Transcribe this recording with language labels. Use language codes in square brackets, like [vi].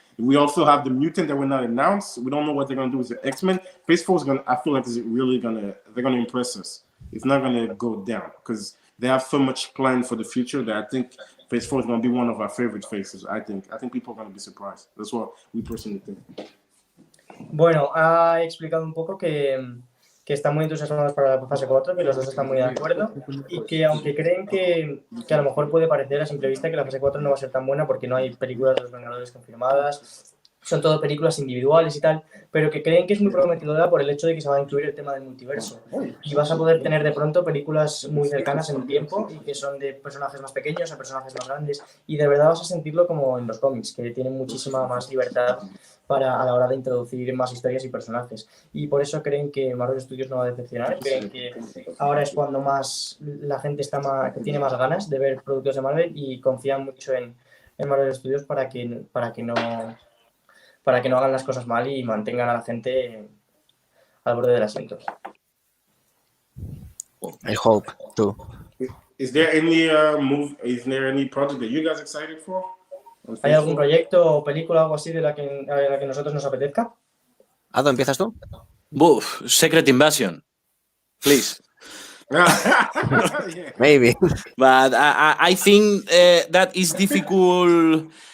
[en] We also have the mutant that we're not announced. We don't know what they're gonna do with the X-Men. Phase 4 is gonna. I feel like they're gonna impress us. It's not gonna go down because they have so much planned for the future that I think Phase 4 is gonna be one of our favorite phases. I think people are gonna be surprised. That's what we personally think. [es] Bueno, ha explicado un poco que están muy entusiasmados para la fase 4, que los dos están muy de acuerdo y que aunque creen que a lo mejor puede parecer a simple vista que la fase 4 no va a ser tan buena porque no hay películas de los Vengadores confirmadas, son todo películas individuales y tal, pero que creen que es muy prometedora por el hecho de que se va a incluir el tema del multiverso y vas a poder tener de pronto películas muy cercanas en el tiempo y que son de personajes más pequeños a personajes más grandes y de verdad vas a sentirlo como en los cómics, que tienen muchísima más libertad a la hora de introducir más historias y personajes. Y por eso creen que Marvel Studios no va a decepcionar, creen que ahora es cuando más la gente que tiene más ganas de ver productos de Marvel y confían mucho en Marvel Studios para que no hagan las cosas mal y mantengan a la gente al borde del asiento. [en] I hope too. Is there any project that you guys excited for? [es] ¿Hay algún proyecto o película o algo así de la que nosotros nos apetezca? Ado, ¿empiezas tú? [en] Secret Invasion, please. Maybe. But I think that is difficult.